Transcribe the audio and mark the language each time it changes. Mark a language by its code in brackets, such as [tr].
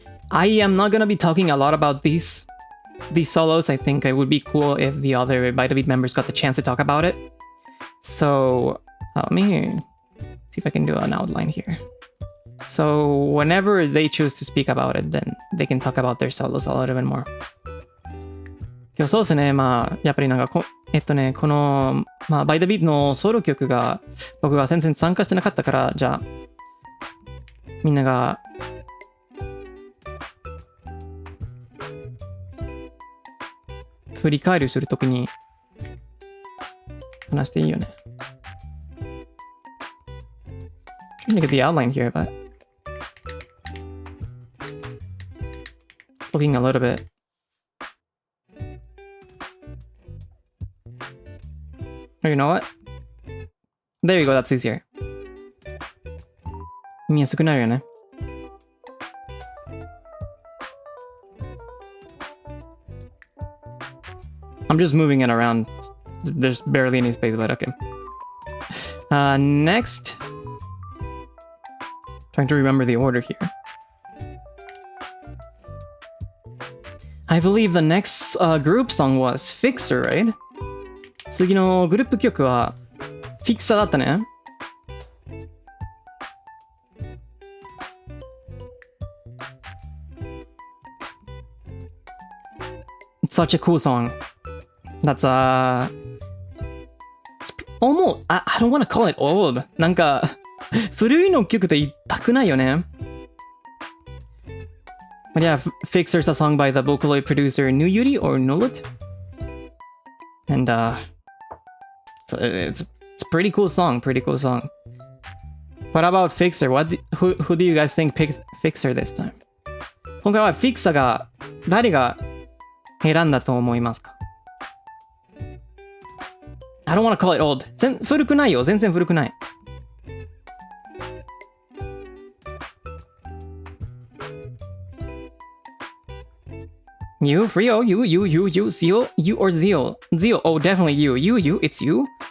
[en] I am not gonna be talking a lot about these solos. I think it would be cool if the other By the Beat members got the chance to talk about it. So let me see if I can do an outline here. So whenever they choose to speak about it, then they can talk about their solos a little bit more. [ja] そうですね、まあやっぱりなんかこの、まあ、By the Beat のソロ曲が僕が全然参加してなかったから、じゃあみんなが振り返りするときに話していいよね。 [en] Trying to get the outline here, but it's looking a little bit. Oh, you know what? There you go, that's easier. [ja] 見やすくなるよね。 [en] I'm just moving it around. There's barely any space, but okay. Next. Trying to remember the order here. I believe the next group song was Fixer, right? [ja] 次のグループ曲は Fixer だったね。 [en] It's such a cool song. That's it's almost I don't want to call it old. [ja] なんか古いの曲って言いたくないよね。 [en] But yeah, Fixer's a song by the Vocaloid producer Nuyuri or Nullet. And it's a pretty cool song, What about Fixer? Who do you guys think picked Fixer this time? [ja] 今回は Fixer が誰が選んだと思いますか？ [en] I don't want to call it old. [ja] 古くないよ。全然古くない。 [en] You, Frio, you, Zeal, you or Zeal? Zeal, oh, definitely you, it's you?